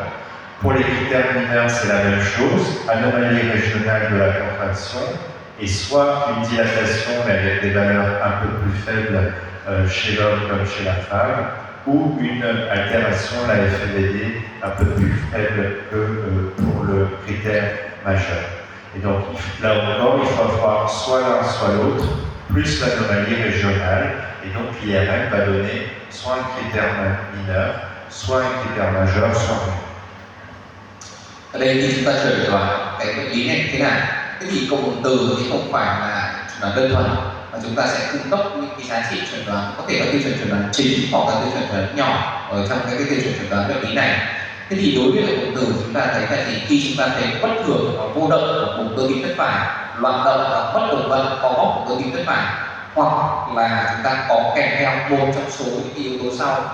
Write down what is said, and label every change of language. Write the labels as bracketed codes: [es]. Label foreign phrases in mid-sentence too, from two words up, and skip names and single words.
[fr] Pour les critères mineurs, c'est la même chose, anomalie régionale de la contraction, et soit une dilatation mais avec des valeurs un peu plus faibles chez l'homme comme chez la femme, ou une altération, la FEVD, un peu plus faible que pour le critère majeur. Et donc là encore, il faut avoir soit l'un soit l'autre, plus l'anomalie régionale, et donc l'IRM va donner soit un critère mineur, soit un critère majeur, soit non. [vi] Ở đây thì chúng ta chẩn đoán cái bệnh lý này như thế nào. Thế thì cộng hưởng từ thì không phải là chẩn đoán đơn thuần, mà chúng ta sẽ cung cấp những cái giá trị chẩn đoán, có thể là tiêu chuẩn chẩn đoán chính hoặc là tiêu chuẩn chẩn đoán nhỏ ở trong cái tiêu chuẩn chẩn đoán bệnh lý này. Thế thì đối với cộng hưởng từ chúng ta thấy là khi chúng ta thấy bất thường và vô động của vùng cơ tim thất phải, loạn động và bất đồng vận có bóp của cơ tim thất phải, hoặc là chúng ta có kèm theo một trong số những yếu tố sau.